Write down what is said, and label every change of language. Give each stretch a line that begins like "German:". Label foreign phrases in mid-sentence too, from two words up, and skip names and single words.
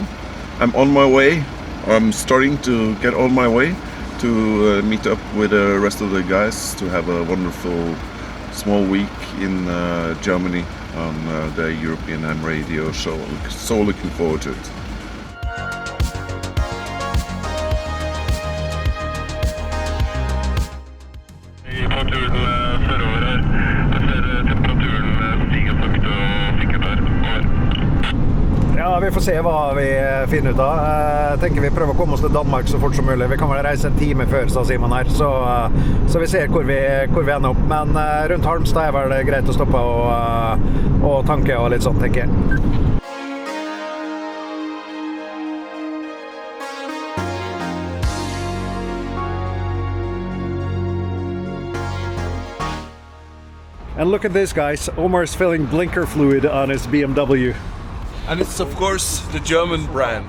English: I'm on my way. I'm starting to get on my way to meet up with the rest of the guys to have a wonderful small week in Germany on the European Ham Radio show. So looking forward to it.
Norwegian: Ja, vi får se hva vi finner ut av. Jeg tenker vi prøver å komme oss til Danmark så fort som mulig. Vi kan vel reise en time før, sa Simon her, så vi ser hvor vi ender opp. Men rundt Halmstad er det greit å stoppe og tanke og litt sånn, tenker jeg.
English: And look at this, guys. Omar's filling blinker fluid on his BMW. And it's of course the German brand.